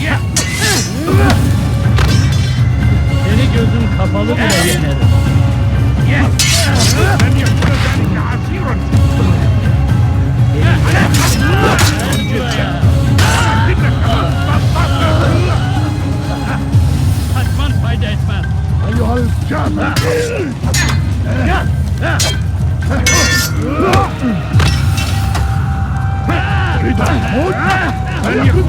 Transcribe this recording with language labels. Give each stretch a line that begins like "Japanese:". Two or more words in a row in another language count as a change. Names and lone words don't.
Turkish: Seni gözüm kapalı bile yenerim.
Arabic: لن يكون ذلك عسيرا.
Turkish: Kaçman fayda etmez.
Arabic: أيها الكافر. تريد الموت؟ لن يكون